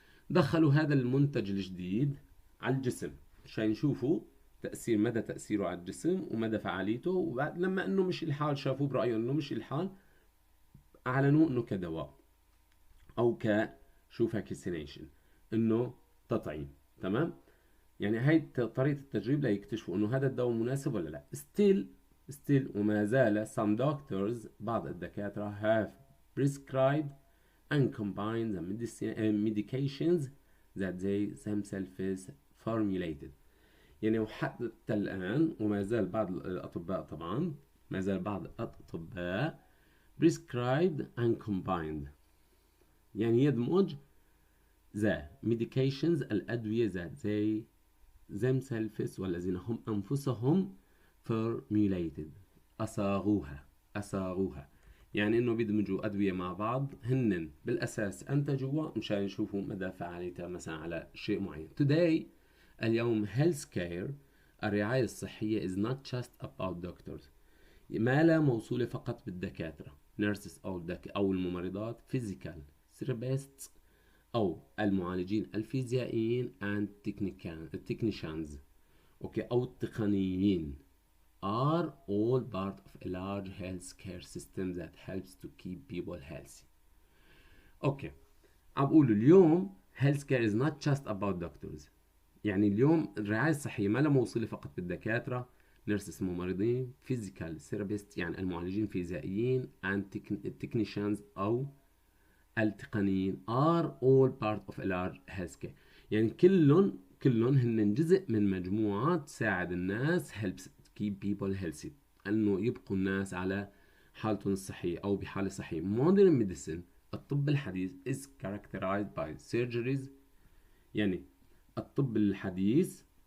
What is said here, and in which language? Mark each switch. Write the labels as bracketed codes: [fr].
[ar] دخلوا هذا المنتج الجديد على الجسم عشان يشوفوا مدى تأثيره على الجسم ومدى فعاليته، وبعد لما انه مش الحال شافوه برأيهم انه مش الحال اعلنوه انه كدواء او فاكسينيشن، انه تطعيم. تمام، يعني هاي طريقة التجريب ليكتشفوا انه هذا الدواء مناسب ولا لا. [en] still [ar] وما زال [en] some doctors [ar] بعض الدكاترة [en] have prescribed and combined the medications that they themselves formulated. [ar] يعني وحتى الآن وما زال بعض الأطباء طبعا ما زال بعض الأطباء [en] prescribed and combined [ar] يعني يدمج [en] the medications [ar] الأدوية [en] that they themselves [ar] والذين هم أنفسهم [en] formulated [ar] أصاغوها يعني إنه بيدمجوا أدوية مع بعض هن بالأساس أنتجوها مشان يشوفوا مدى فعاليتها مثلا على شيء معين. [en] Today اليوم healthcare [ar] الرعاية الصحية [en] is not just about doctors، [ar] ما لا موصولة فقط بالدكاترة [en] nurses [ar] أو الممرضات [en] physical therapists [ar] أو المعالجين الفيزيائيين [en] and technicians [ar] أوكي أو التقنيين [en] are all part of a large healthcare system that helps to keep people healthy. [ar] أوكي عم بقول اليوم [en] healthcare is not just about doctors، [ar] يعني اليوم الرعاية الصحية ما لها موصولة فقط بالدكاترة nurses ممرضين [en] physical therapists [ar] يعني المعالجين الفيزيائيين [en] and technicians [ar] أو التقنيين [en] are all part of a large healthcare، [ar] يعني كلهم هن جزء من مجموعة تساعد الناس [en] helps keep people healthy، [ar] انه يبقوا الناس على حالتهم الصحية او بحالة صحية. [en] modern medicine [ar] الطب الحديث [en] is characterized by surgeries، [ar] يعني الطب الحديث